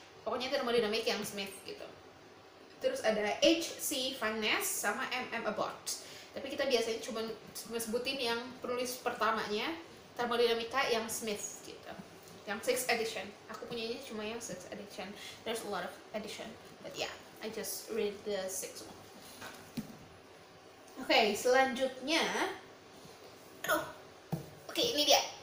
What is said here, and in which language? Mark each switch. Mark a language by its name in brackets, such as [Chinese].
[Indonesian] Pokoknya termodinamik yang Smith gitu. Terus ada H.C. Van Ness sama M.M. Abbott. Tapi kita biasanya cuma sebutin yang penulis pertamanya, termodinamika yang Smith gitu. yang 6th edition. Aku punyanya cuma yang 6th edition. [English] There's a lot of edition, but yeah, I just read the 6th one. [Indonesian] Oke, selanjutnya, aduh, oke, ini dia.